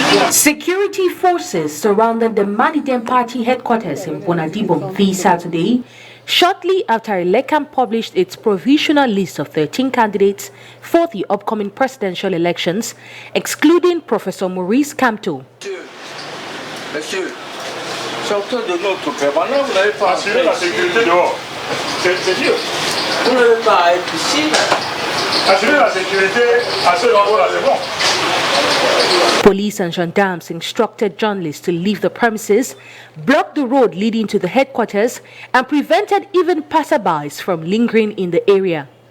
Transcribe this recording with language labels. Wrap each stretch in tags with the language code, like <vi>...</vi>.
<en>Security forces surrounded the Manidem party headquarters in Bonadibom this Saturday, shortly after Elekam published its provisional list of 13 candidates for the upcoming presidential elections, excluding Professor Maurice Kamto.</en> <fr>Sortez de notre permanent, vous n'avez pas assuré la sécurité dehors. C'est Dieu. Vous n'avez pas à être ici. Assurer la sécurité à ce niveau-là, c'est bon.</fr> <en>Police and gendarmes instructed journalists to leave the premises, blocked the road leading to the headquarters, and prevented even passerbys from lingering in the area.</en>